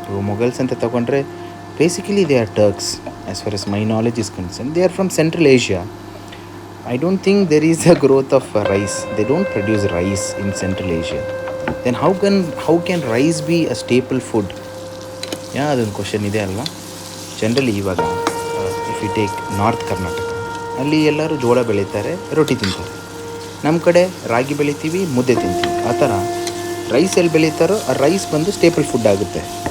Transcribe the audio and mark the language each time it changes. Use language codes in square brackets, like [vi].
[en] Mughals [kn] ಅಂತ ತಗೊಂಡ್ರೆ [en] Basically they are Turks. As far as my knowledge is concern, they are from Central Asia. I don't think there is a growth of rice. They don't produce rice in Central Asia. Then how can rice be a staple food? [kn] ಅದೊಂದು question ಇದೆ ಅಲ್ವಾ. Generally ಇವಾಗ [en] if you take [kn] north Karnataka, ಅಲ್ಲಿ ಎಲ್ಲರೂ ಜೋಳ ಬೆಳೀತಾರೆ, ರೊಟ್ಟಿ ತಿಂತಾರೆ. ನಮ್ಮ ಕಡೆ ರಾಗಿ ಬೆಳಿತೀವಿ, ಮುದ್ದೆ ತಿಂತೀವಿ. ಆ ಥರ ರೈಸ್ ಎಲ್ಲಿ ಬೆಳೀತಾರೋ ಆ ರೈಸ್ ಬಂದು ಸ್ಟೇಪಲ್ ಫುಡ್ ಆಗುತ್ತೆ.